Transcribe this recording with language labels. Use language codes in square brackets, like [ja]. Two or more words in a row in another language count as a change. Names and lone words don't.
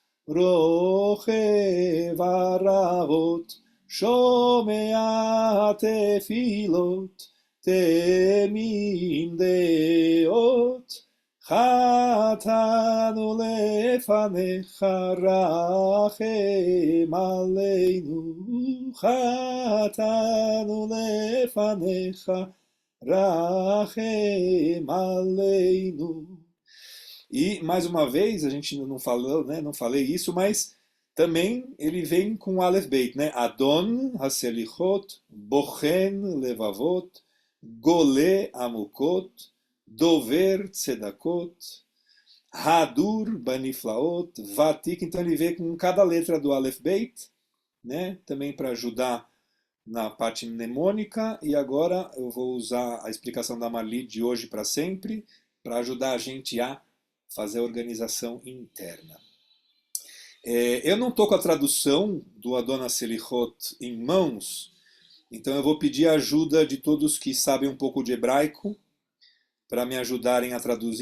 [he] רוכב ערבות, שומע תפילות, תמים דעות, חטאנו לפניך רחם עלינו, חטאנו לפניך רחם עלינו. [pt] E, mais uma vez, a gente não falou, né, não falei isso, mas também ele vem com [he] אלף בית, [pt] né? [he] אדון הסליחות, בוחן לבבות, גולה עמוקות, דובר צדקות, הדור בנפלאות, ותיק. [pt] Então ele vem com cada letra do [he] אלף בית, [pt] né? Também para ajudar na parte mnemônica. E agora eu vou usar a explicação da Marli de hoje para sempre, para ajudar a gente a fazer a organização interna. Eu não estou com a tradução do Adon Selichot em mãos, então eu vou pedir a ajuda de todos que sabem um pouco de hebraico para me ajudarem a traduzir.